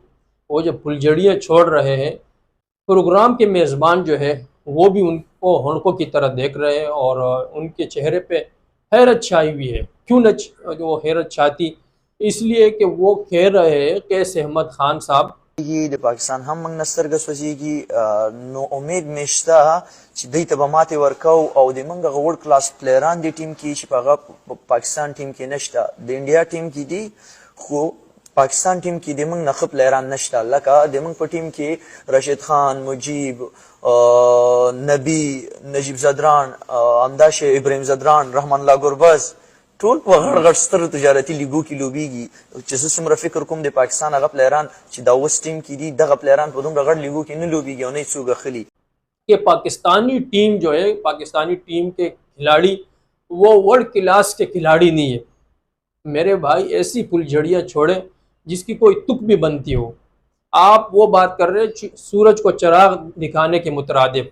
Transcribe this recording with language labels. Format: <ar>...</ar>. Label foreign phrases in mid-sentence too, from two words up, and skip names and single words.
<ur>وہ جب پھلجھڑیاں چھوڑ رہے ہیں، پروگرام کے میزبان جو ہے وہ بھی ان کو ہڑکوں کی طرح دیکھ رہے ہیں اور ان کے چہرے پہ حیرت چھائی ہوئی ہے. کیوں نہ وہ حیرت چھاتی، اس لیے کہ وہ کہہ رہے ہیں قیس احمد خان صاحب</ur> <ps>د پاکستان هم موږ نه سترګه سوځېږي نو امید مې شته چې دوی ته به ماتې ورکوو او د موږ هغه وړ کلاس پلیران دې ټیم کې چې په هغه پاکستان ټیم کې نشته، د انډیا ټیم کې دي خو پاکستان ټیم کې د موږ نه ښه پلیران نشته. لکه د موږ په ټیم کې راشد خان، مجیب، نبی، نجیب زدران، همداسې ابراهیم زدران، رحمان الله ګربز ټول په غړ غړ ستر تجارتي لیګو کې لوبېږي. چې زه څومره فکر کوم د پاکستان هغه پلیران چې دا اوس ټیم کې دي دغه پلیران په دومره غړ لیګو کې نه لوبېږي او نه یې څوک اخلي.</ps> <ur>کہ پاکستانی ٹیم جو ہے، پاکستانی ٹیم کے کھلاڑی وہ</ur> <en>world class</en> <ur>کے کھلاڑی نہیں ہے. میرے بھائی ایسی پھلجھڑیاں چھوڑے جس کی کوئی تک بھی بنتی ہو. آپ وہ بات کر رہے ہیں سورج کو چراغ دکھانے کے مترادف.</ur>